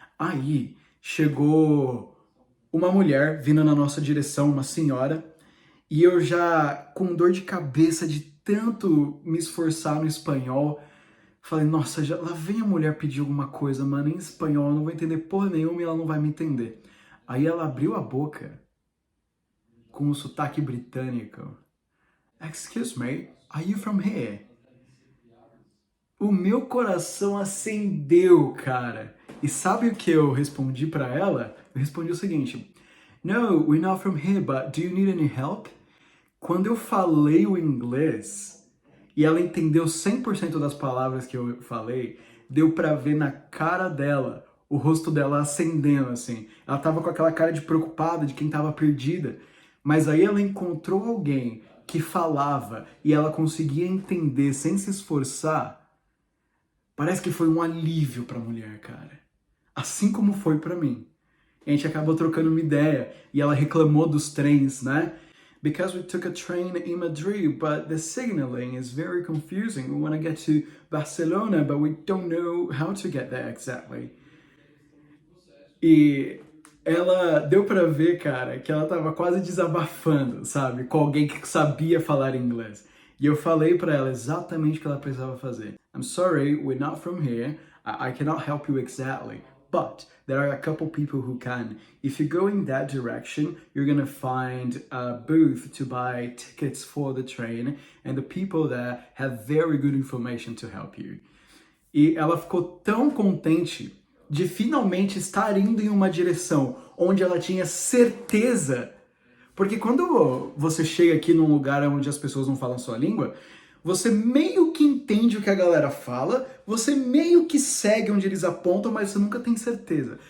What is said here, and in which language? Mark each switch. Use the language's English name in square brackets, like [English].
[Portuguese] Aí chegou uma mulher vindo na nossa direção, uma senhora, e eu já com dor de cabeça de tanto me esforçar no espanhol, falei, nossa, lá vem a mulher pedir alguma coisa, mano, em espanhol, eu não vou entender porra nenhuma e ela não vai me entender. Aí ela abriu a boca com um sotaque britânico. [English] Excuse me, are you from here? [Portuguese] O meu coração acendeu, cara. E sabe o que eu respondi pra ela? Eu respondi o seguinte: [English] No, we're not from here, but do you need any help? [Portuguese] Quando eu falei o inglês e ela entendeu 100% das palavras que eu falei, deu pra ver na cara dela, o rosto dela acendendo assim. Ela tava com aquela cara de preocupada, de quem tava perdida. Mas aí ela encontrou alguém que falava e ela conseguia entender sem se esforçar. Parece que foi um alívio para a mulher, cara. Assim como foi para mim. A gente acabou trocando uma ideia e ela reclamou dos trens, né? [English] Because we took a train in Madrid, but the signaling is very confusing. We want to get to Barcelona, but we don't know how to get there exactly. [Portuguese] E ela deu para ver, cara, que ela tava quase desabafando, sabe? Com alguém que sabia falar inglês. E eu falei para ela exatamente o que ela precisava fazer. [English] I'm sorry, we're not from here. I cannot help you exactly. But there are a couple people who can. If you go in that direction, you're gonna find a booth to buy tickets for the train, and the people there have very good information to help you. [Portuguese] E ela ficou tão contente de finalmente estar indo em uma direção onde ela tinha certeza. Porque quando você chega aqui num lugar onde as pessoas não falam sua língua, você meio que entende o que a galera fala, você meio que segue onde eles apontam, mas você nunca tem certeza.